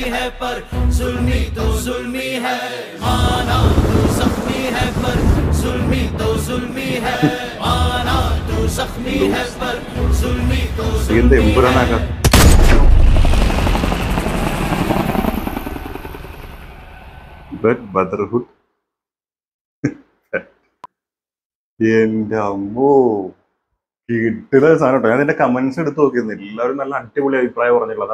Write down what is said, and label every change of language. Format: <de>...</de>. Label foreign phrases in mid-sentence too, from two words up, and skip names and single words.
<hi>है पर जुल्मी तो जुल्मी है, माना तू जख्मी है पर जुल्मी तो जुल्मी है, माना तू जख्मी है पर जुल्मी तो जुल्मी है.</hi> <ml>ബ്രദർഹുഡ് എന്റെ അമ്മോ, കിട്ടുന്ന സാധനം കേട്ടോ. ഞാൻ എന്റെ കമന്റ്സ് എടുത്ത് നോക്കിയിരുന്നു. എല്ലാവരും നല്ല അടിപൊളി അഭിപ്രായം പറഞ്ഞിട്ടുള്ളത്.</ml>